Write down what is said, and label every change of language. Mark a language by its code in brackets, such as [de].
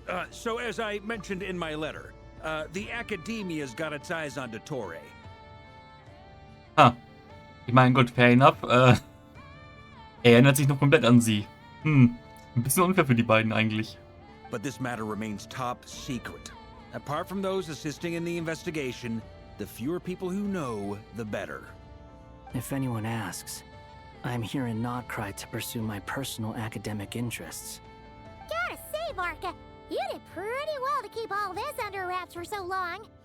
[en] So as I mentioned in my letter, the Academia's got its eyes on Dottore. [de] Ich meine, gut, [en] fair enough. [de] Er erinnert sich noch komplett an sie. Ein bisschen unfair für die beiden eigentlich. [en] But this matter remains top secret. Apart from those assisting in the investigation, the fewer people who know, the better. If anyone asks, I'm here in Krai to pursue my personal academic interests. Gotta say, Varka, you did pretty well to keep all this under wraps for so long.